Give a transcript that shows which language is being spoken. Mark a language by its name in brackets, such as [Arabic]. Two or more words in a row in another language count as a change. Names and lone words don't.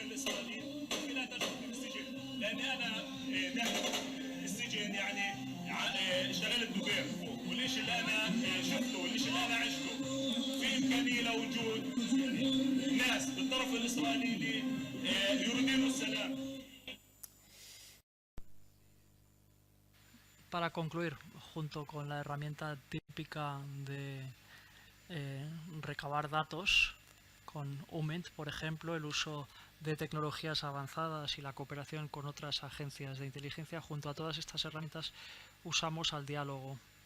[Arabic] الإسرائيليين لا تشعر بالسجن لأني أنا داخل السجن يعني اشتغلت دوبير والشيء اللي أنا شفته والشيء اللي أنا عشته في إمكانية لوجود ناس بالطرف الإسرائيلي يريدون السلام. [Spanish] Para concluir, junto con la herramienta típica de recabar datos, con UMINT, por ejemplo, el uso de tecnologías avanzadas y la cooperación con otras agencias de inteligencia, junto a todas estas herramientas usamos el diálogo.